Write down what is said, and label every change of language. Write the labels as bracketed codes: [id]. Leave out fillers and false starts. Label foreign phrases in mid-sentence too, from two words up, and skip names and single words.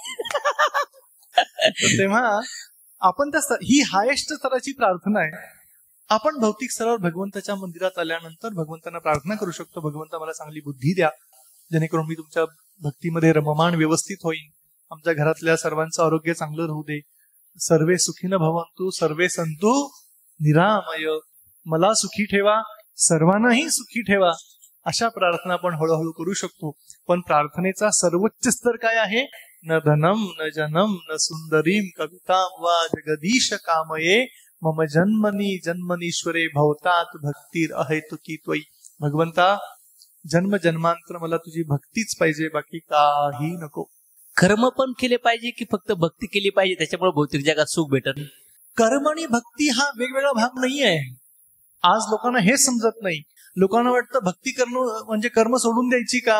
[mr] तेव्हा आपण ही हायेस्ट स्तराची प्रार्थना आहे. आपण भौतिक स्तरावर भगवंताच्या मंदिरात आल्यानंतर भगवंतांना प्रार्थना करू शकतो, भगवंता मला चांगली बुद्धी द्या, जेणेकरून मी तुमच्या भक्तीमध्ये रममाण व्यवस्थित होईन. आमच्या घरातल्या सर्वांचं आरोग्य चांगलं राहू दे. [sa] सर्वे सुखीन भवंतु सर्वे संतु निरामय. [mr] मला सुखी ठेवा, सर्वांनाही सुखी ठेवा. अशा प्रार्थना आपण हळूहळू करू शकतो. पण प्रार्थनेचा सर्वोच्च स्तर काय आहे? [sa] न धनम न जनम न सुंदरीम कविताम वा जगदीश कामये मम जन्मनी जन्मनीश्वरे भवतात भक्तीर अहेतुकी त्वयी. [mr] भगवंता, जन्म जन्मांतर मला तुझी भक्तीच पाहिजे, बाकी काही नको. कर्म पण केले पाहिजे की फक्त भक्ती केली पाहिजे त्याच्यामुळे भौतिक जगात सुख भेटत? कर्म आणि भक्ती हा वेगवेगळा भाग नाहीये. आज लोकांना हे समजत नाही. लोकांना वाटतं भक्ती करणं म्हणजे कर्म सोडून द्यायची का?